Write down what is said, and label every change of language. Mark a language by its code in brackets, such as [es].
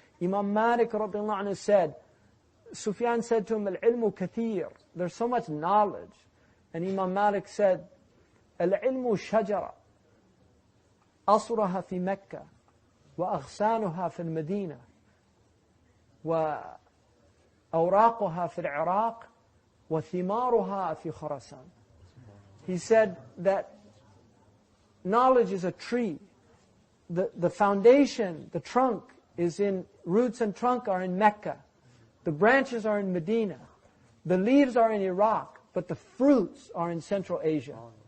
[en] Imam Malik radiallahu anhu said, Sufyan said to him, [ar] Al-ilmu kathir. [en] There's so much knowledge. And Imam Malik said, [ar] Al-ilmu shajara. أصرها في مكة وأغصانها في المدينة وأوراقها في العراق وثمارها في خراسان. [en] He said that knowledge is a tree. The foundation, the trunk roots and trunk are in Mecca. The branches are in Medina. The leaves are in Iraq, but the fruits are in Central Asia.